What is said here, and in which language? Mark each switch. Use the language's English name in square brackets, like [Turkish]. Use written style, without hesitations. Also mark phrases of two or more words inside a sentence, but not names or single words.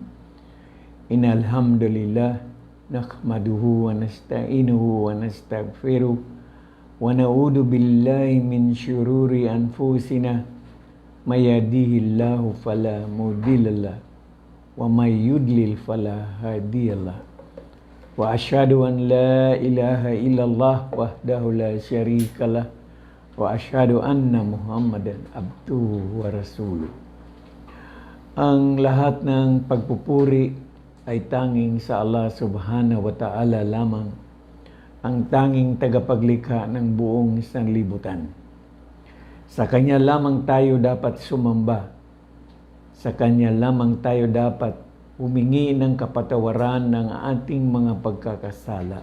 [Arabic] إن الحمد لله نحمده ونستعينه ونستغفره ونعوذ بالله من شرور أنفسنا من يهده الله فلا مضل له ومن يضلل فلا هادي له. وأشهد أن لا إله إلا الله وحده لا شريك له وأشهد أن محمدا عبده ورسوله. [Filipino] Ang lahat ng pagpupuri ay tanging sa Allah [Arabic] سبحانه وتعالى [Filipino] lamang, ang tanging tagapaglikha ng buong sanlibutan. Sa Kanya lamang tayo dapat sumamba. Sa Kanya lamang tayo dapat humingi ng kapatawaran ng ating mga pagkakasala.